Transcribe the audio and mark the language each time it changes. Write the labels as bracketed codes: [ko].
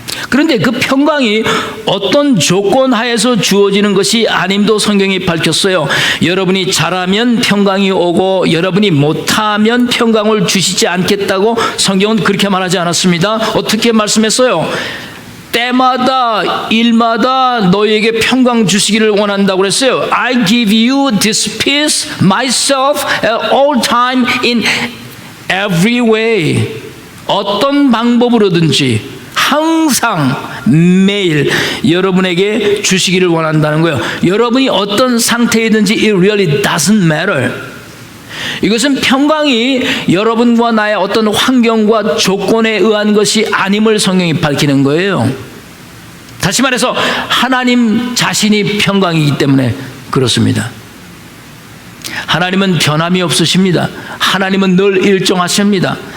[ko] 그런데 그 평강이 어떤 조건 하에서 주어지는 것이 아님도 성경이 밝혔어요. 여러분이 잘하면 평강이 오고 여러분이 못하면 평강을 주시지 않겠다고 성경은 그렇게 말하지 않았습니다. 어떻게 말씀했어요? 때마다 일마다 너희에게 평강 주시기를 원한다고 그랬어요. [en] I give you this peace myself at all time in every way. [ko] 어떤 방법으로든지 항상 매일 여러분에게 주시기를 원한다는 거예요. 여러분이 어떤 상태이든지 [en] it really doesn't matter. [ko] 이것은 평강이 여러분과 나의 어떤 환경과 조건에 의한 것이 아님을 성경이 밝히는 거예요. 다시 말해서 하나님 자신이 평강이기 때문에 그렇습니다. 하나님은 변함이 없으십니다. 하나님은 늘 일정하십니다.